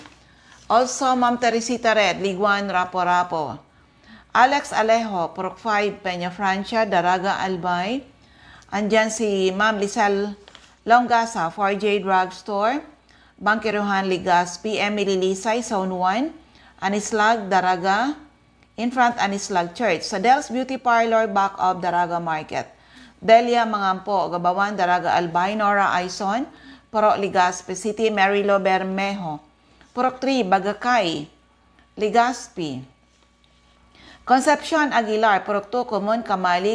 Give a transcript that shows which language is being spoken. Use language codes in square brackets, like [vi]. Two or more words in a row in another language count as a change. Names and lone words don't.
[en] Also, Ma'am Teresita Red, Liguan, Rapo-Rapo. Alex Alejo, Purok 5, Peña Francia, Daraga, Albay. [tl] Andyan si Ma'am Lizelle Longasa, 4J Drug Store. Bangkiruhan, Legazpi. Emily Lisay, Zone 1. Anislag, Daraga. [en] In front, Anislag Church. Sa Del's Beauty Parlor, back of Daraga Market. Delia Mangampo, Gabawan, Daraga, Albay. Nora Aison, Purok Legazpi City. Marilo Bermejo, Purok 3, Bagakay, Legazpi. Concepcion Aguilar, Purok 2, Common, Kamalig.